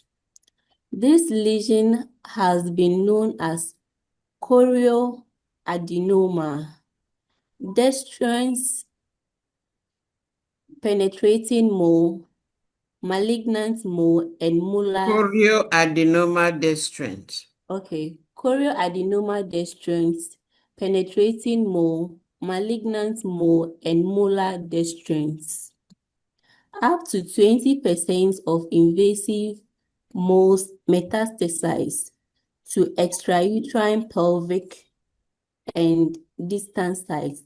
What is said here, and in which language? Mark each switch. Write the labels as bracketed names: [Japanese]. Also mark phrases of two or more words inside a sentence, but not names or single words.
[English] This lesion has been known as chorioadenoma, destruens penetrating mole, malignant mole, and molar. Chorioadenoma destruens. Okay, chorioadenoma destruens, penetrating mole, malignant mole, and molar destruens. Up to 20% of invasive moles metastasize to extrauterine pelvic and distant sites.